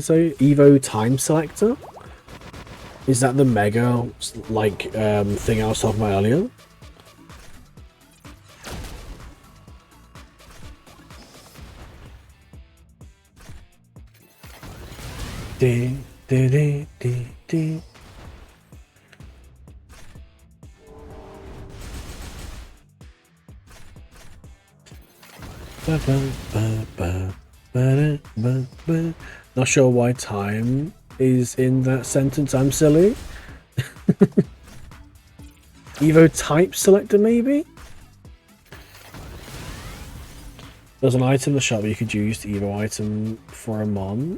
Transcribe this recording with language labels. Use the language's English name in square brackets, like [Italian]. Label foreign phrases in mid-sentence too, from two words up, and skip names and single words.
[English] So Evo time selector, is that the mega like thing I was talking about earlier? Ding, ding, ding, ding, ding. Ba, ba, ba, ba, ba, ba, ba. Not sure why time is in that sentence. I'm silly. Evo type selector, maybe? There's an item in the shop you could use the Evo item for a mon.